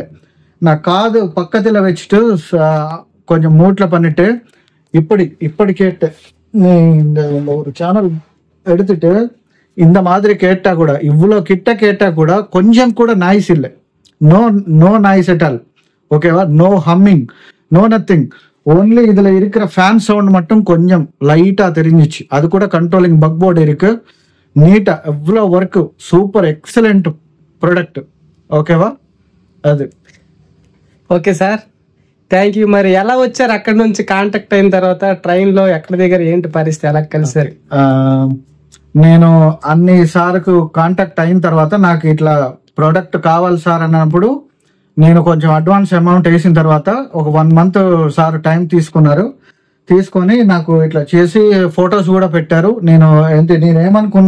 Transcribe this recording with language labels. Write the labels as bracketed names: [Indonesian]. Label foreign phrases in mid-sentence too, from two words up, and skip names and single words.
[Tamil] நான் காது பக்கத்தில் வச்சுட்டு கொஞ்சம் மூட்டில் பண்ணிட்டு இப்படி கேட்டு இந்த ஒரு சேனல் எடுத்துட்டு இந்த மாதிரி கேட்டா கூட, இவ்வளோ கிட்ட கேட்டா கூட கொஞ்சம் கூட நாய்ஸ் இல்லை. [English] no noise at all. ஓகேவா, no humming, no nothing. [Tamil] ஓன்லி இதுல இருக்கிற [English] fan sound [Tamil] மட்டும் கொஞ்சம் லைட்டா தெரிஞ்சிச்சு. அது கூட கண்ட்ரோலிங் பக் போர்டு இருக்கு. நீட்டா எவ்வளோ ஒர்க், [English] super excellent product. [Telugu] ఓకేవా, అది. ఓకే సార్, [English] thank you. [Telugu] మరి ఎలా వచ్చారు అక్కడ నుంచి? కాంటాక్ట్ అయిన తర్వాత ట్రైన్ లో ఎక్కడ దగ్గర ఏంటి పరిస్థితి, ఎలా కలిసారు? నేను అన్ని సార్కు కాంటాక్ట్ అయిన తర్వాత నాకు ఇట్లా ప్రోడక్ట్ కావాలి సార్ అన్నప్పుడు నేను కొంచెం [English] advance amount [Telugu] వేసిన తర్వాత ఒక 1 month సార్ టైం తీసుకొని నాకు ఇట్లా చేసి ఫొటోస్ కూడా పెట్టారు.